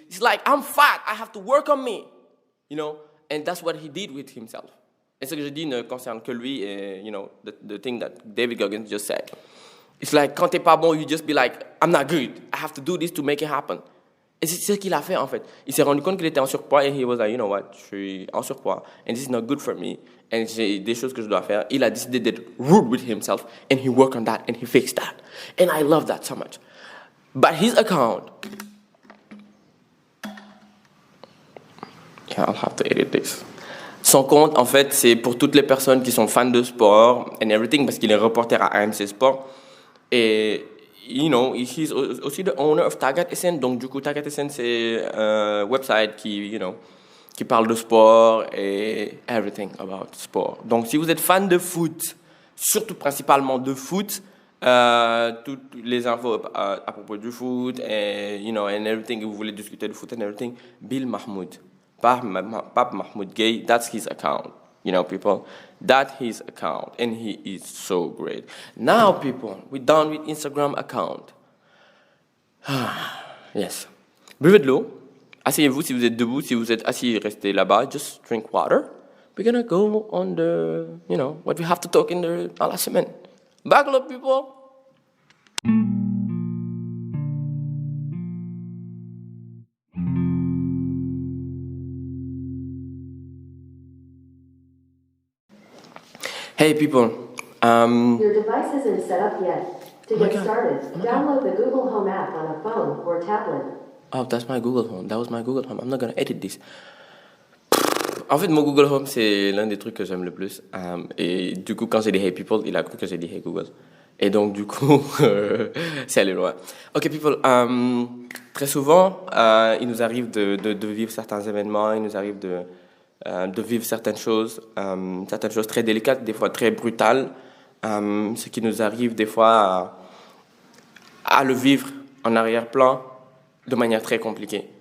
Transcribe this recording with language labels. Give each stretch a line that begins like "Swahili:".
English: It's like, I'm fat, I have to work on me. You know, and that's what he did with himself.
French: Et ce que je dis ne concerne que lui et,
English: you know, the thing that David Goggins just said. It's like,
French: quand t'es pas bon,
English: you just be like, I'm not good, I have to do this to make it happen.
French: Et c'est ce qu'il a fait en fait. Il s'est rendu compte qu'il était en surpoids et
English: he was like, you know what,
French: je suis en surpoids
English: and this is not good for me. And
French: j'ai des choses que je dois faire. Il a décidé d'être
English: rude with himself and he worked on that and he fixed that. And I love that so much. But his account, yeah, I'll have to edit this.
French: Son compte, en fait, c'est pour toutes les personnes qui sont fans de sport
English: and everything
French: parce qu'il est reporter à AMC Sport. Et
English: you know, he's
French: aussi
English: the owner of Tagat SN.
French: Donc, du coup, Tagat SN, c'est un website qui parle de sport et
English: everything about sport.
French: Donc, si vous êtes fan de foot, surtout principalement de foot, toutes les infos à propos du foot et,
English: you know, and everything,
French: et vous voulez discuter de foot
English: and everything,
French: Bill Mahmoud.
English: Pape Mahmoud Gay, that's his account. You know, people, that's his account, and he is so great. Now, people, we're done with Instagram account. Yes.
French: Buvez de l'eau. Asseyez-vous si vous êtes debout. Si vous êtes assis, restez là-bas.
English: Just drink water. We're gonna go on the, you know, what we have to talk
French: dans la semaine.
English: Buckle up, people. Hey people, Your device isn't set up yet. To get started, download the Google Home app on a phone or tablet. Oh, that's my Google Home. That was my Google Home. I'm not gonna edit this.
French: En fait, mon Google Home, c'est l'un des trucs que j'aime le plus. Et du coup, quand j'ai dit
English: Hey people,
French: il a cru que j'ai dit
English: Hey Google.
French: Et donc, du coup, c'est allé loin. Ok, people, très souvent, il nous arrive de vivre certains événements, il nous arrive de vivre certaines choses très délicates, des fois très brutales, ce qui nous arrive des fois à le vivre en arrière-plan de manière très compliquée.